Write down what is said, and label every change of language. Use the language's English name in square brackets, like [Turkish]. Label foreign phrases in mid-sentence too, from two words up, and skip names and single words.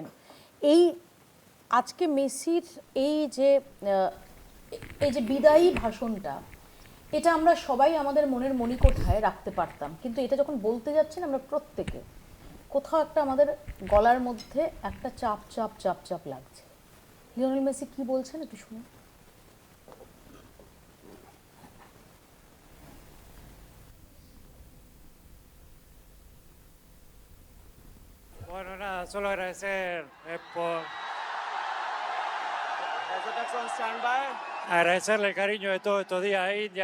[Bangla] এই আজকে মেসির এই যে বিদায়ী ভাষণটা, এটা আমরা সবাই আমাদের মনের মণিকোঠায় রাখতে পারতাম, কিন্তু এটা যখন বলতে যাচ্ছেন আমরা প্রত্যেকে কোথাও একটা আমাদের গলার মধ্যে একটা চাপ চাপ চাপ চাপ লাগছে। লিওনেল মেসি কি বলছেন একটু শুনুন। [Spanish] Bueno, nada, solo agradecer por agradecerle el cariño de todos estos días a India.